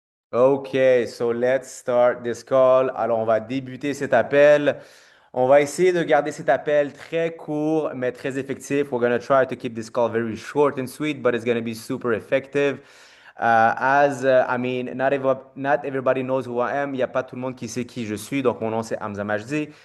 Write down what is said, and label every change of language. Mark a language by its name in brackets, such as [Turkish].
[English] OK, so let's start this call. [French] Alors, on va débuter cet appel. On va essayer de garder cet appel très court, mais très effectif. [English] We're going to try to keep this call very short and sweet, but it's going to be super effective. I mean, not everybody knows who I am. [French] Il n'y a pas tout le monde qui sait qui je suis. Donc, mon nom, c'est Hamza Majdi.